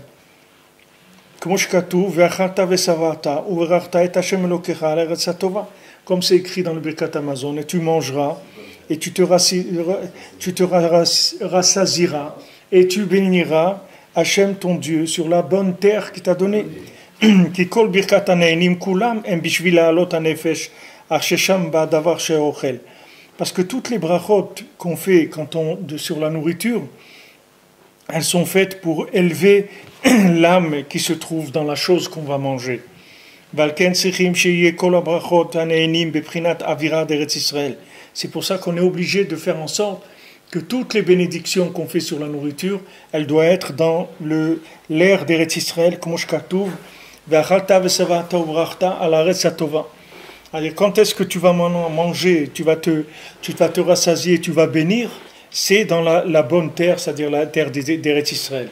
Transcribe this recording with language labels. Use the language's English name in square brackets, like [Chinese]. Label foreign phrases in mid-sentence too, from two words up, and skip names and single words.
[French] Comme c'est écrit dans le Birkat Amazon, et tu mangeras, et tu te rassasiras, et tu béniras Hachem ton Dieu sur la bonne terre qu'il t'a donnée. [Hebrew] כי כל ברכת הנהנין כולם הם בשביל להעלות הנפש אשר שם בדבר שאוכל. [French] Parce que toutes les brachot qu'on fait sur la nourriture, elles sont faites pour élever l'âme qui se trouve dans la chose qu'on va manger. C'est pour ça qu'on est obligé de faire en sorte que toutes les bénédictions qu'on fait sur la nourriture, elles doivent être dans l'air d'Eretz Israël, comme alors, quand est-ce que tu vas manger, tu vas te rassasier, tu vas bénir, c'est dans la bonne terre, c'est-à-dire la terre d'Eretz Israël.